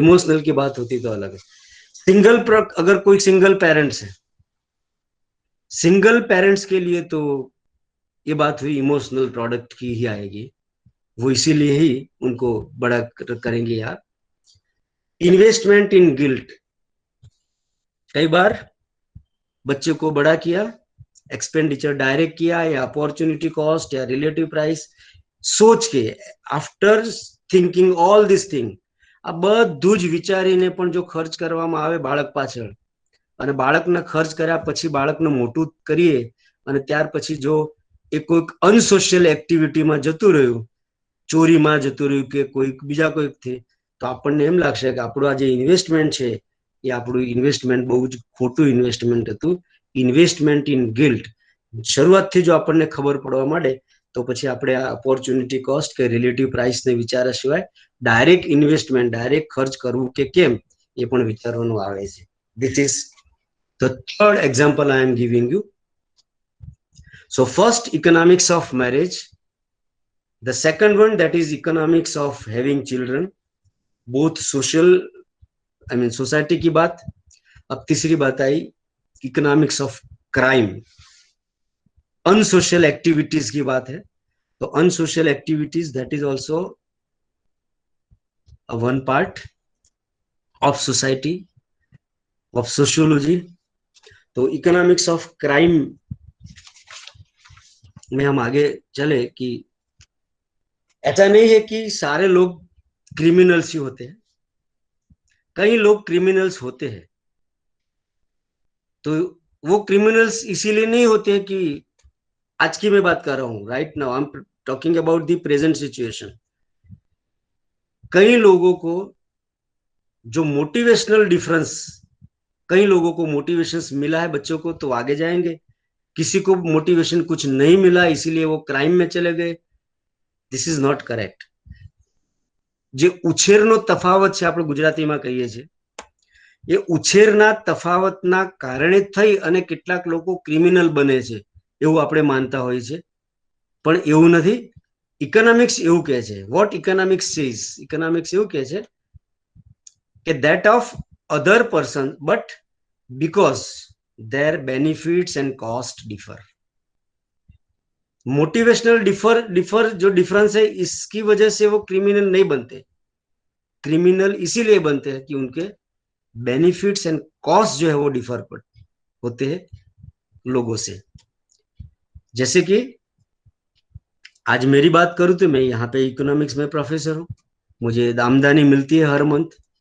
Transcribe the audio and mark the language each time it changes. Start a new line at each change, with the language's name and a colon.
Hindi: Emotional की बात होती तो अलग है। सिंगल अगर कोई सिंगल पेरेंट्स है, सिंगल पेरेंट्स के लिए तो ये बात हुई इमोशनल प्रोडक्ट की ही आएगी, वो इसीलिए ही उनको बड़ा करेंगे यार। इन्वेस्टमेंट इन गिल्ट, कई बार बच्चे को बड़ा किया, एक्सपेंडिचर डायरेक्ट किया या अपॉर्चुनिटी कॉस्ट या रिलेटिव प्राइस सोच के,
English: after thinking all this thing,
Gujarati: આ બધું જ વિચારીને પણ જો ખર્ચ કરવામાં આવે બાળક પાછળ, અને બાળકને ખર્ચ કર્યા પછી બાળકને મોટું કરીએ અને ત્યાર પછી જો એ કોઈક અનસોશિયલ એક્ટિવિટીમાં જતું રહ્યું, ચોરીમાં જતું રહ્યું કે કોઈક બીજા કોઈકથી, તો આપણને એમ લાગશે કે આપણું આ જે ઇન્વેસ્ટમેન્ટ છે એ આપણું ઇન્વેસ્ટમેન્ટ બહુ જ ખોટું ઇન્વેસ્ટમેન્ટ હતું. ઇન્વેસ્ટમેન્ટ ઇન ગિલ્ટ શરૂઆતથી જો આપણને ખબર પડવા માંડે તો પછી આપણે આ ઓપોર્ચ્યુનિટી કોસ્ટ કે રિલેટિવ પ્રાઇસને વિચાર્યા સિવાય ડાયરેક્ટ ઇન્વેસ્ટમેન્ટ, ડાયરેક્ટ ખર્ચ કરવું કે કેમ એ પણ વિચારવાનું આવે છે.
English: This is the third example I am giving you. So first, economics of marriage. The second one, that is economics of having children, both social, I mean society
Hindi: की बात. अब तीसरी बात आई economics of crime, unsocial activities की बात है.
English: तो unsocial activities that is also one part of society of sociology.
Hindi: तो इकोनॉमिक्स ऑफ क्राइम में हम आगे चले कि ऐसा नहीं है कि सारे लोग क्रिमिनल्स ही होते हैं, कई लोग क्रिमिनल्स होते हैं. तो वो क्रिमिनल्स इसीलिए नहीं होते हैं कि आज की मैं बात कर रहा हूं,
English: Right now I am talking about the present situation.
Hindi: कई लोगों को जो मोटिवेशनल डिफरेंस, कई लोगों को मोटिवेशन मिला है बच्चों को तो आगे जाएंगे, किसी को मोटिवेशन कुछ नहीं मिला इसीलिए वो क्राइम में चले गए.
English: This is not correct.
Gujarati: જે ઉછેરનો તફાવત છે આપણે ગુજરાતીમાં કહીએ છીએ, એ ઉછેરના તફાવતના કારણે થઈ અને કેટલાક લોકો ક્રિમિનલ બને છે એવું આપણે માનતા હોઈએ છે, પણ એવું નથી. ઇકોનોમિક્સ એવું કહે છે,
English: what economics says,
Gujarati: ઇકોનોમિક્સ એવું કહે છે કે
English: that of other person but because their benefits and cost differ.
Hindi: Motivational differ जो डिफरेंस है, इसकी वजह से वो क्रिमिनल नहीं बनते। क्रिमिनल इसीलिए बनते हैं कि उनके बेनिफिट्स एंड कॉस्ट जो है वो डिफर होते हैं लोगों से। जैसे कि आज मेरी बात करूं तो मैं यहाँ पे इकोनॉमिक्स में प्रोफेसर हूँ, मुझे आमदनी मिलती है हर मंथ।